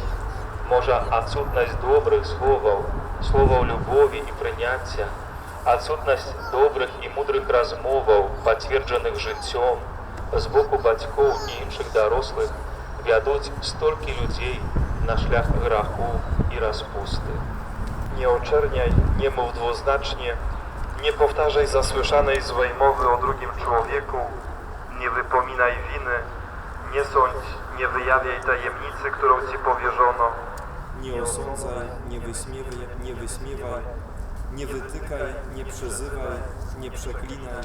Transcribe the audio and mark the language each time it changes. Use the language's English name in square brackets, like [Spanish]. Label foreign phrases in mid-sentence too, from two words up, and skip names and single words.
[Belarusian] Можа адсутнасць добрых словаў, словаў любові і прыняцця, адсутнасць добрых і мудрых размоваў, пацверджаных жыццём, з боку бацькоў і іншых дарослых вядуць столькі людзей на шлях граху і распусты. [Polish] Nie oczerniaj, nie mów dwuznacznie, nie powtarzaj zasłyszanej złej mowy o drugim człowieku, nie wypominaj winy, nie sądź, nie wyjawiaj tajemnicy, którą ci powierzono. Nie osądzaj, nie wyśmiewaj, nie wytykaj, nie przyzywaj, nie przeklinaj.